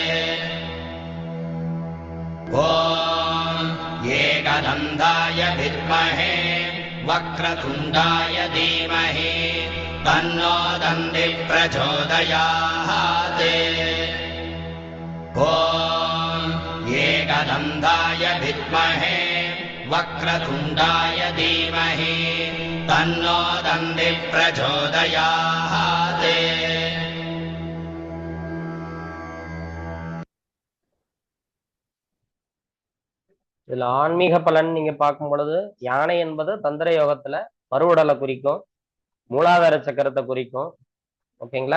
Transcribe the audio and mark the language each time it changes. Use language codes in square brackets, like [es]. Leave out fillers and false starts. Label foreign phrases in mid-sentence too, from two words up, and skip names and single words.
[sa] ॐ एकदन्ताय विद्महे वक्रतुण्डाय धीमहि तन्नो दन्ति प्रचोदयात्। ॐ एकदन्ताय विद्महे वक्रतुण्डाय धीमहि तन्नो दन्ति प्रचोदयात्। [ta] இதுல ஆன்மீக பலன் நீங்க பார்க்கும் பொழுது, யானை என்பது தந்திர யோகத்துல பருவுடலை குறிக்கும், மூலாதார சக்கரத்தை குறிக்கும். ஓகேங்களா?